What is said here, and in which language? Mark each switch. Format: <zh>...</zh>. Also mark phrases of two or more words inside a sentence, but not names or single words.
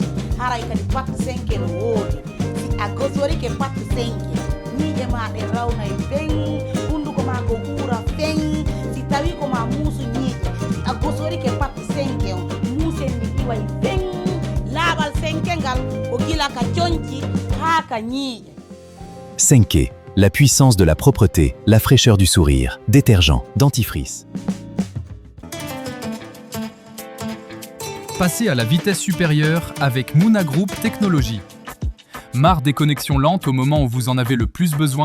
<ff>Haray kadi pattu senke no woodi. Si a gosorike pattu senke, ñiiƴe ma ɗe rawnayi feŋ, hunnduko ma ko huura feŋ. Si tawi ko ma muusu ñiiƴe, si a gosorike pattu senke on, muusen ndi iway feŋ. Laaɓal senke ngal ko gila ka coñci haa ka ñiiƴe. Senke,</ff> <fr>la puissance de la propreté, la fraîcheur du sourire, détergent, dentifrice. Passez à la vitesse supérieure avec Muna Group Technologies. Marre des connexions lentes au moment où vous en avez le plus besoin?</fr>